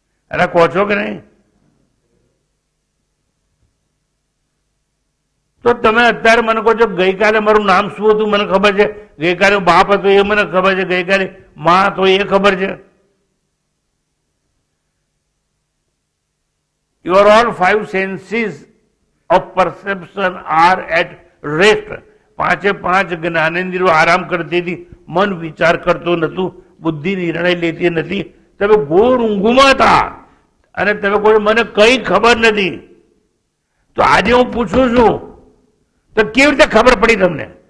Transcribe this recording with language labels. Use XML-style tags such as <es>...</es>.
<gu>અરે કહો છો કે નહીં? તો તમે અત્યારે મને કહો છો ગઈકાલે મારું નામ શું હતું મને ખબર છે, ગઈકાલે બાપ હતો એ મને ખબર છે, ગઈકાલે માં હતો એ ખબર છે.</gu> <en>Your all 5 senses of perception are at rest.</en> <gu>5 જ્ઞાનેન્દ્રિયો આરામ કરતી હતી, મન વિચાર કરતું નતું, બુદ્ધિ નિર્ણય લેતી નથી. તમે ઘોર ઊંઘમાં હતા અને તમે કોઈ મને કઈ ખબર નથી. તો આજે હું પૂછું છું તો કેવી રીતે ખબર પડી તમને?</gu>